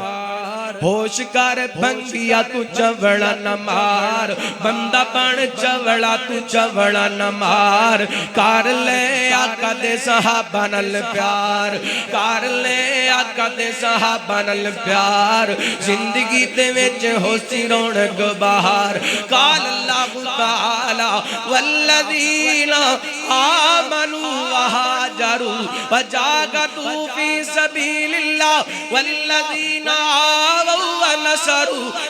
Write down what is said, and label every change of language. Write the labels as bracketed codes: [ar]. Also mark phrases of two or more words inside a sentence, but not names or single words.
[pa] ہوش کر بھنگیا تو چوڑا نہ مار بندہ بن چوڑا تو چوڑا نہ مار کار لے آقا دے صحابہ نال پیار کار لے آقا دے صحابہ نال پیار زندگی دے وچ ہو سی رونق بہار [ar] قال اللہ تعالی والذین آمنوا وہاجروا وجاہدوا فی سبیل اللہ والذین آووا ونصروا